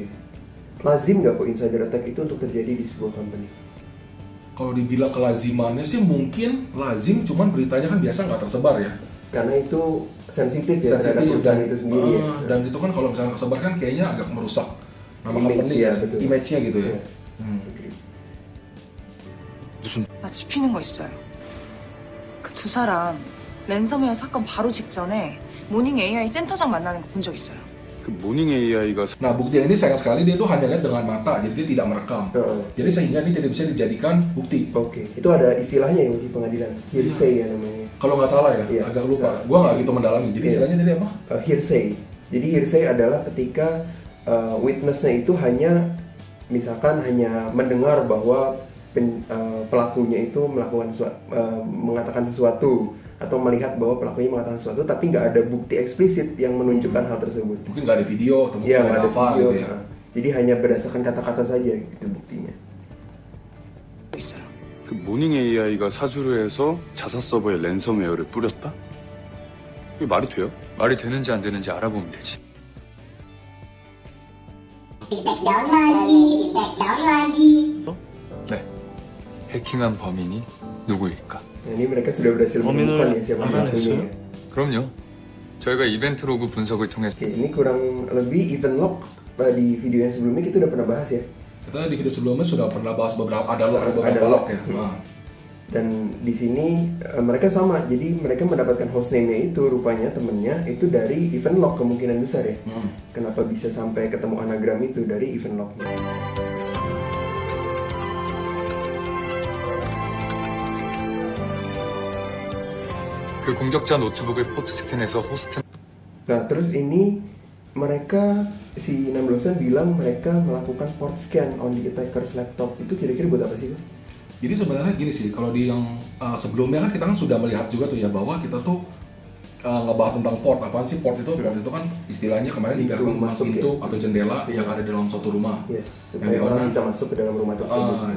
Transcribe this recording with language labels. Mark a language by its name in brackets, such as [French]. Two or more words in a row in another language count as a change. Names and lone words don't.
[Indonesian] Lazim nggak kok [English] insider attack [Indonesian] itu untuk terjadi di sebuah company? Kalau dibilang kelazimannya sih mungkin lazim, cuman beritanya kan biasa nggak tersebar ya. Karena itu sensitif ya terhadap perusahaan itu sendiri ya. Dan itu kan kalau misalnya tersebar kan kayaknya agak merusak nama Image, company ya, ya, betul. image-nya gitu ya. Iya. [Korean] 무슨 나 짚히는 거 있어요. 그 두 사람 랜섬웨어 사건 바로 직전에 모닝 AI 센터장 만나는 거 본 적 있어요. 그 모닝 AI가 [Indonesian] Nah bukti yang ini sayang sekali dia tuh hanya lihat dengan mata, jadi dia tidak merekam. Heeh. Jadi sehingga ini tidak bisa dijadikan bukti. Oke, itu ada istilahnya ya di pengadilan, hearsay ya namanya. Kalau nggak salah ya, Iya. agak lupa. Nah, Gua nggak gitu mendalami. Jadi iya. istilahnya tadi apa? Hearsay. Jadi hearsay adalah ketika witness-nya itu hanya misalkan hanya mendengar bahwa pelakunya itu melakukan mengatakan sesuatu atau melihat bahwa pelakunya mengatakan sesuatu tapi nggak ada bukti eksplisit yang menunjukkan hal tersebut. Mungkin nggak ada video atau mungkin Iya, nggak nggak ada apa video. gitu ya. Nah, jadi hanya berdasarkan kata-kata saja itu buktinya. [Korean] 있어요. 그 모닝 AI가 사주를 해서 자사 서버에 랜섬웨어를 뿌렸다? 이게 말이 돼요? 말이 되는지 안 되는지 알아보면 되지. Detect down lagi, detect down lagi. 네. 해킹한 범인이 누구일까? [Indonesian] Nah, ini mereka sudah berhasil menemukan ya siapa pelakunya. Ya. [Korean] 그럼요. 저희가 이벤트 로그 분석을 통해서 [Indonesian] Oke, ini kurang lebih [English] event log [Indonesian] di video yang sebelumnya kita udah pernah bahas ya. Kita di video sebelumnya sudah pernah bahas beberapa ada beberapa Ada log log. ya. Nah, Dan di sini mereka sama, jadi mereka mendapatkan hostname-nya itu rupanya temennya itu dari [English] event log [Indonesian] kemungkinan besar ya. Kenapa bisa sampai ketemu anagram itu dari [English] event lognya? [Korean] 그 공격자 노트북을 포트 스캔해서 호스트 [Indonesian] Nah terus ini mereka si 6 dosen bilang mereka melakukan [English] port scan on the attacker's laptop [Indonesian] itu kira-kira buat apa sih? Pak? Jadi sebenarnya gini sih, kalau di yang sebelumnya kan kita kan sudah melihat juga tuh ya bahwa kita tuh ngebahas tentang port. Apaan sih port itu? Port itu kan istilahnya kemarin dibiarkan masuk pintu atau jendela yang ada di dalam suatu rumah. Yes, supaya orang bisa masuk ke dalam rumah tersebut.